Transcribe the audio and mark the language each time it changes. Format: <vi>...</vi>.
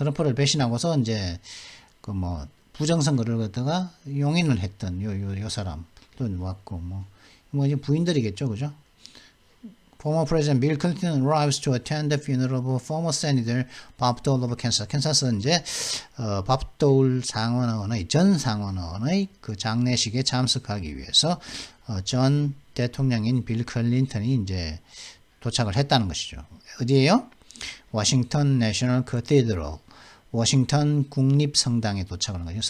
<ko>트럼프를 배신하고서 이제 그 뭐 부정선거를 갖다가 용인을 했던 요 사람 또 왔고 뭐 이제 부인들이겠죠, 그죠?</ko> <en>Former President Bill Clinton arrives to attend the funeral of former Senator Bob Dole of Kansas.</en> <ko>캔사스는 이제 밥 도울 전 상원의원의 그 장례식에 참석하기 위해서 전 대통령인 빌 클린턴이 이제 도착을 했다는 것이죠. 어디에요? 워싱턴 내셔널 커티드럴, 워싱턴 국립성당에 도착을 한 거죠.</ko>